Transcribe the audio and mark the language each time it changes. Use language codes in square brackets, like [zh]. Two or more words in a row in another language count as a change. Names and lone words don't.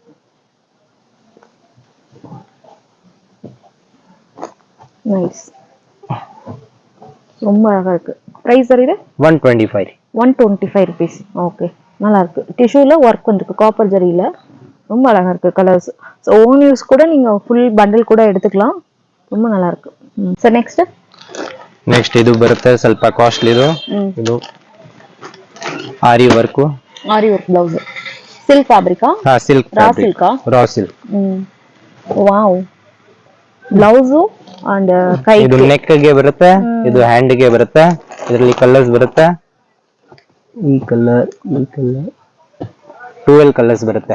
[ta] நைஸ் ரொம்ப அழகா இருக்கு பிரைஸ் இது 125 ரூபீஸ் ஓகே நல்லா இருக்கு டிஷ்யூல வர்க் வந்திருக்கு காப்பர் ஜரியில ரொம்ப அழகா இருக்கு கலர்ஸ் சோ [en] own use [ta] கூட நீங்க [en] full bundle [ta] கூட எடுத்துக்கலாம் ரொம்ப நல்லா இருக்கு [en] so next [kn] ಇದು ಬರುತ್ತೆ ಸ್ವಲ್ಪ ಕಾಸ್ಟ್ಲಿ ಇದು ಆರಿ ವರ್ಕ್ [en] blouse silk fabric silk raw silk wow blouse and ಕೈ [kn] ಇದು ನೆಕ್ ಗೆ ಬರುತ್ತೆ ಇದು ಹ್ಯಾಂಡ್ ಗೆ ಬರುತ್ತೆ ಇದರಲ್ಲಿ ಕಲರ್ಸ್ ಬರುತ್ತೆ ಈ ಕಲರ್ 12 ಕಲರ್ಸ್ ಬರುತ್ತೆ